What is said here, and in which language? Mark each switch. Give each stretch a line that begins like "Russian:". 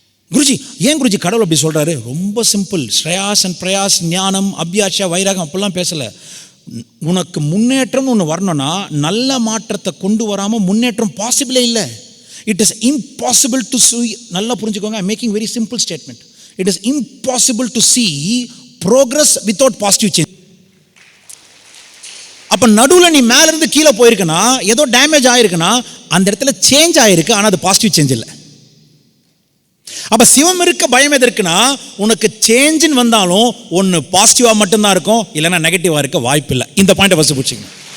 Tamil: குருஜி ஏன் குருஜி கடவுள் அப்படி சொல்கிறாரு? ரொம்ப சிம்பிள். ஸ்ரேயாஸ் அண்ட் பிரயாஸ், ஞானம், அபியாஷா, வைராகம் அப்படிலாம் பேசலை. உனக்கு முன்னேற்றம் ஒன்று வரணும்னா நல்ல மாற்றத்தை கொண்டு வராமல் முன்னேற்றம் பாசிபிளே இல்லை.
English: it is impossible to see,
Tamil: நல்லா புரிஞ்சுக்கோங்க,
English: I making very simple statement. It is impossible to see progress without positive change.
Tamil: அப்போ நடுவில் நீ மேலேருந்து கீழே போயிருக்குன்னா, ஏதோ டேமேஜ் ஆயிருக்குன்னா அந்த இடத்துல சேஞ்ச் ஆயிருக்கு, ஆனால் அது பாசிட்டிவ் சேஞ்ச் இல்லை. அப்போ சிவம் இருக்க பயம் எதற்குனா, உனக்கு சேஞ்சுன்னு வந்தாலும் ஒன்று பாசிட்டிவாக மட்டும்தான் இருக்கும், இல்லைன்னா நெகட்டிவாக இருக்க வாய்ப்பு இல்லை. இந்த பாயிண்டை ஃபஸ்ட்டு பிடிச்சிங்க.